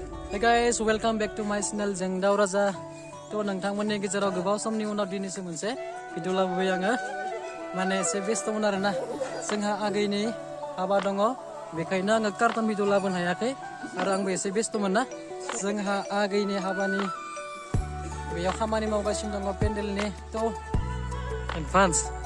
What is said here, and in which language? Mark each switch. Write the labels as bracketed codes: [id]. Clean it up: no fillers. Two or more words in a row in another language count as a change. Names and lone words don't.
[en] Hey guys, welcome back to my channel Jeng Dao Raja. [brx] To nongtangmonni गेजेराव गोबाव समनि उनाव दिनैसो मोनसे भिडिअ लाबोबाय आङो माने एसे बेस्थमोन आरोना जोंहा आगैनि हाबा दङ बेखायनो आङो [en] cartoon video [brx] लाबोनो हायाखै आरो आंबो एसे बेस्थमोन ना जोंहा आगैनि हाबानि बेयाव खामानि मावगासिनो दङ पेन्डेलनि तो एडभान्स